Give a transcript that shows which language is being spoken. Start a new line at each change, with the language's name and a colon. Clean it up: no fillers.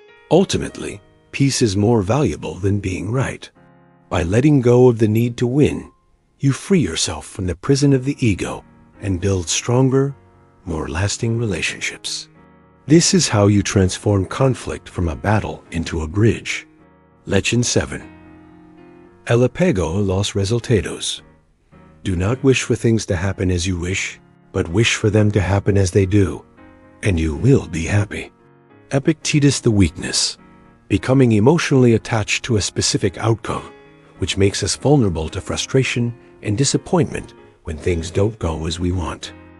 English: Ultimately, peace is more valuable than being right. By letting go of the need to win, you free yourself from the prison of the ego and build stronger, more lasting relationships. This is how you transform conflict from a battle into a bridge.
Spanish: Lección 7. El apego a los resultados.
English: Do not wish for things to happen as you wish, but wish for them to happen as they do, and you will be happy. Epictetus the weakness. Becoming emotionally attached to a specific outcome, which makes us vulnerable to frustration and disappointment when things don't go as we want.